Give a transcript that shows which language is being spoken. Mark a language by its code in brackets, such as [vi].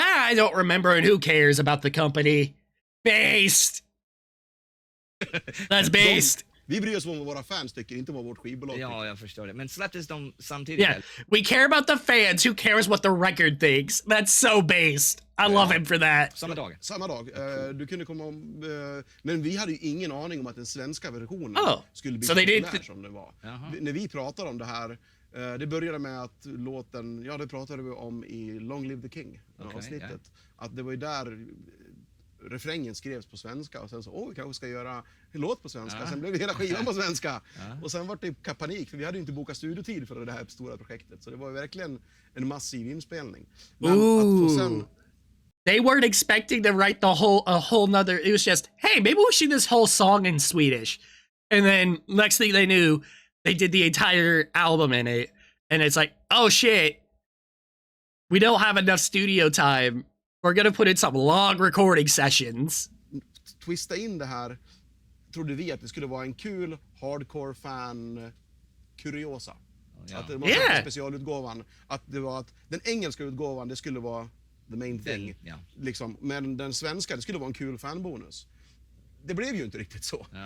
[en] I don't remember, and who cares about the company? Based. That's based. [sv] Vi bryr oss om vad våra fans tycker, inte vad vårt skivbolag tycker. Ja, jag förstår det. Men släpptes de samtidigt? [en] Yeah, we care about the fans. Who cares what the record thinks? That's so based. I love him for that. [sv] Samma dag? Samma dag. Du kunde komma men vi hade ju ingen aning om att den svenska versionen skulle bli så populär som det var. När vi pratade om det här, det började med att låten, ja det pratade vi om i Long Live the King, avsnittet. Att det var ju där refrängen skrevs på svenska och sen så, vi kanske ska göra en låt på svenska. Sen blev hela skivan på svenska. Och sen var det panik, för vi hade ju inte bokat studiotid för det här stora projektet. Så det var ju verkligen en massiv inspelning. Men att få sen... [en] They weren't expecting to write a whole nother, it was just, hey, maybe we should do this whole song in Swedish. And then next thing they knew, they did the entire album in it. And it's like, oh shit, we don't have enough studio time. We're gonna put in some long recording sessions. [sv] Twista in det här, trodde vi att det skulle vara en kul hardcore-fan kuriosa. Att det var specialutgåvan. Att det var att den engelska utgåvan, det skulle vara [en] the main thing. [sv] Liksom. Men den svenska, det skulle vara en kul fanbonus. Det blev ju inte riktigt så.